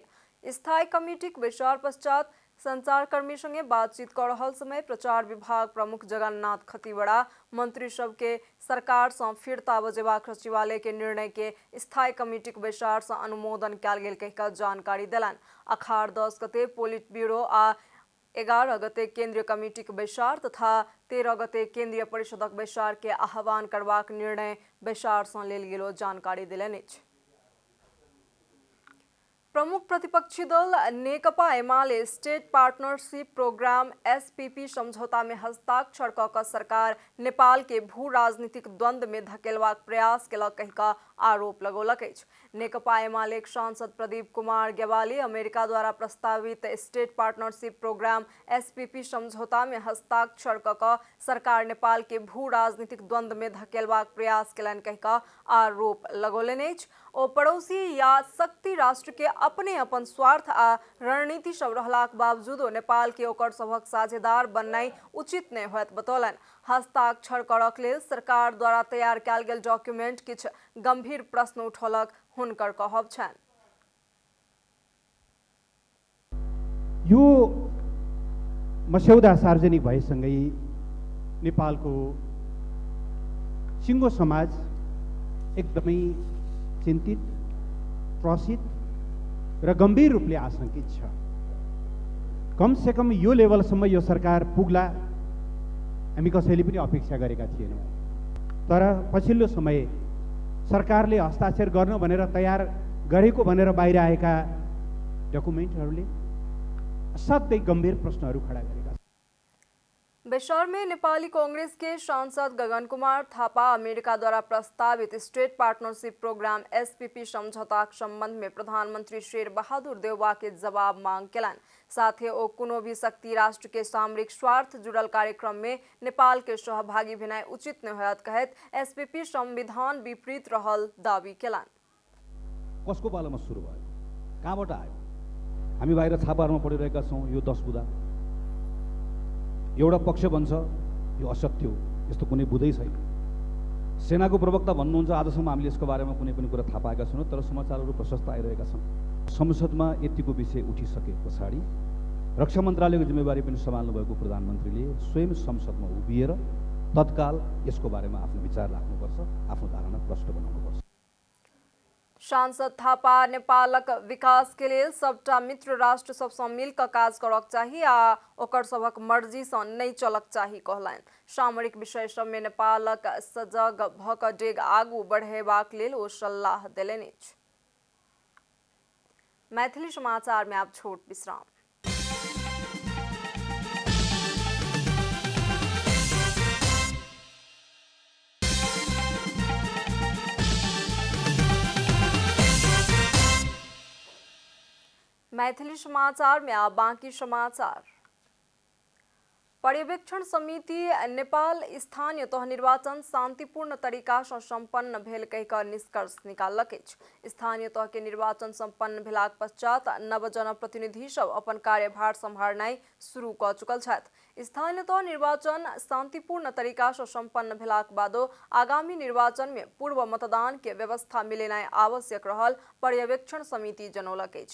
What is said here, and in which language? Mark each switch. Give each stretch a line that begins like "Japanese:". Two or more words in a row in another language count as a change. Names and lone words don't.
Maithili: स्थायी कमिटीक बैसार पश्चात संचारकर्मी संगे बातचीत कर रहल समय प्रचार विभाग प्रमुख जगन्नाथ खतीवड़ा मंत्री सब के सरकार से फिरता बजेबाक सचिवालय के निर्णय के स्थायी कमिटीक बैसार से अनुमोदन कयल गेल कहिकऽ जानकारी देलनि। अखाड़ 10 गते पोलिट ब्यूरो आ 11 गते केंद्रीय कमिटीक बैसार तथा 13 गते केंद्रीय परिषदक बैसार के आह्वान करबाक निर्णय बैसार से लेल गेलो जानकारी देलनि अछि। प्रमुख प्रतिपक्षी दल नेकपा एमाले स्टेट पार्टनरशिप प्रोग्राम एसपीपी समझौता में हस्ताक्षर कऽ कऽ सरकार नेपाल के भू राजनीतिक द्वंद्व में धकेलबाक प्रयास केलक कहिकऽ आरोप लगौलक अछि। नेकपा एमालेक सांसद प्रदीप कुमार ग्यावाली अमेरिका द्वारा प्रस्तावित स्टेट पार्टनरशिप प्रोग्राम एसपीपी समझौता में हस्ताक्षर कऽ कऽ सरकार नेपाल के भू राजनीतिक द्वंद्व में धकेलबाक प्रयास केलनि कहिकऽ आरोप लगौलनि अछि। ओ पड़ोसी या शक्ति राष्ट्र के अपने अपन स्वार्थ आ रणनीति सब रहलाक बावजूदो नेपाल के ओकर सभक साझेदार बननाइ उचित नहि होयत बतौलनि। हस्ताक्षर करक लेल सरकार द्वारा तैयार कयल गेल डॉक्यूमेंट किछु गंभीर प्रश्न उठौलक हुनकर कहब छनि।
Nepali: यो मस्यौदा सार्वजनिक भएसँगै नेपालको सिङ्गो समाज एकदमै चिन्तित, त्रसित र गम्भीर रूपले आशंकित छ। कम से कम यो लेभलसम्म यो सरकार पुग्ला हामी कसैले पनि अपेक्षा गरेका थिएनौँ। तर पछिल्लो समय सरकारले हस्ताक्षर गर्न भनेर तयार गरेको भनेर बाहिर आएका डकुमेन्टहरूले असाध्यै गम्भीर प्रश्नहरू खडा गरेका छन्। बैसार में नेपाली कांग्रेस के सांसद गगन कुमार थापा अमेरिका द्वारा प्रस्तावित स्टेट पार्टनरशिप प्रोग्राम एसपीपी समझौता संबंध में प्रधानमंत्री शेर बहादुर देउवा के जवाब मांग केलनि। साथ ही ओ कोनो भी शक्ति राष्ट्र के सामरिक स्वार्थ जुड़ल कार्यक्रम में नेपाल के सहभागी भेनाइ उचित नहीं होयत कहैत एसपीपी संविधान विपरीत रहल दावी केलनि। कसको पालामा सुरु भयो, कहाँबाट आयो? हामी बाहिर छापाहरूमा पढिरहेका छौँ यो 10 बुँदा एउटा पक्ष भन्छ यो असत्य हो, यस्तो कुनै बुँदै छैन। सेनाको प्रवक्ता भन्नुहुन्छ आजसम्म हामीले यसको बारेमा कुनै पनि कुरा थाहा पाएका छैनौँ, तर समाचारहरू प्रशस्त आइरहेका छन्। संसदमा यतिको विषय उठिसके पछाडि रक्षा मन्त्रालयको जिम्मेवारी पनि सम्हाल्नुभएको प्रधानमन्त्रीले स्वयं संसदमा उभिएर तत्काल यसको बारेमा आफ्नो विचार राख्नुपर्छ, आफ्नो धारणा प्रष्ट बनाउनुपर्छ।
Maithili: सांसद थापा नेपालक विकास के लेल सबटा मित्र राष्ट्र सबसँ मिलकर काज करक चाही आ ओकर सभक मर्जी सँ नहि चलक चाही कहलनि। सामरिक विषय सबमे नेपालक सजग भऽ कऽ डेग आगू बढ़ेबाक लेल ओ सलाह देलनि अछि। मैथिली समाचार में आप छोट विश्राम। मैथिली समाचार में आप बाकी समाचार। पर्यवेक्षण समिति नेपाल स्थानीय तह निर्वाचन शांतिपूर्ण तरीका से संपन्न भेल कहि कऽ निष्कर्ष निकाललक अछि। स्थानीय तह के निर्वाचन संपन्न भेलाक पश्चात नव जनप्रतिनिधि सब अपन कार्यभार सम्हारनाइ शुरू कऽ चुकल छथि। स्थानीय तह निर्वाचन शांतिपूर्ण तरीका से संपन्न भेलाक बादो आगामी निर्वाचन में पूर्व मतदान के व्यवस्था मिलेनाइ आवश्यक रहल पर्यवेक्षण समिति जनौलक अछि।